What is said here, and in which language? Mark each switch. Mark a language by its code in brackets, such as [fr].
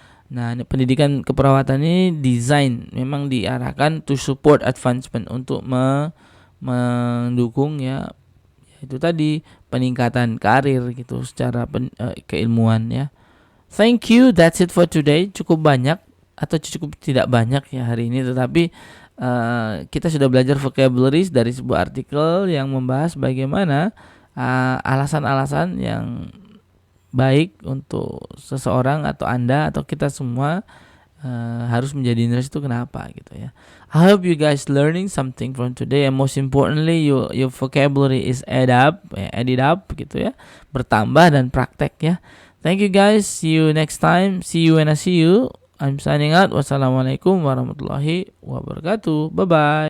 [id] Nah, pendidikan keperawatan ini memang diarahkan [en] to support advancement, [id] untuk mendukung ya itu tadi peningkatan karir gitu secara keilmuan ya. [en] Thank you, that's it for today. [id] Cukup banyak atau cukup tidak banyak ya hari ini, tetapi kita sudah belajar vocabularies dari sebuah artikel yang membahas bagaimana alasan-alasan yang baik untuk seseorang atau Anda atau kita semua harus menjadi nurse itu kenapa gitu ya. [en] I hope you guys learning something from today, and most importantly your vocabulary is added up [id] gitu ya, bertambah dan praktek ya. [en] Thank you guys, see you next time, see you when I see you. I'm signing out. [ar] Wassalamualaikum warahmatullahi wabarakatuh. [en] Bye bye.